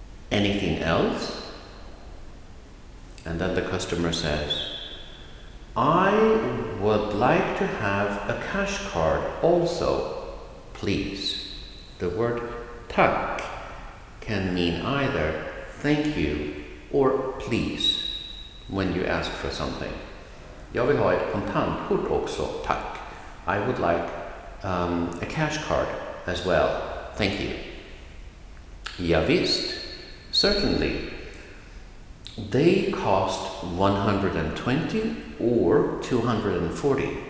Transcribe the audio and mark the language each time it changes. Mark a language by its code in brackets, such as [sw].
[en] Anything else? And then the customer says, I would like to have a cash card also, please. The word Tack can mean either thank you or please when you ask for something. [sv] Jag vill ha ett kontantkort också, tack. [en] I would like a cash card as well, thank you. [sv] Ja, visst, [en] certainly. They cost 120 or 240.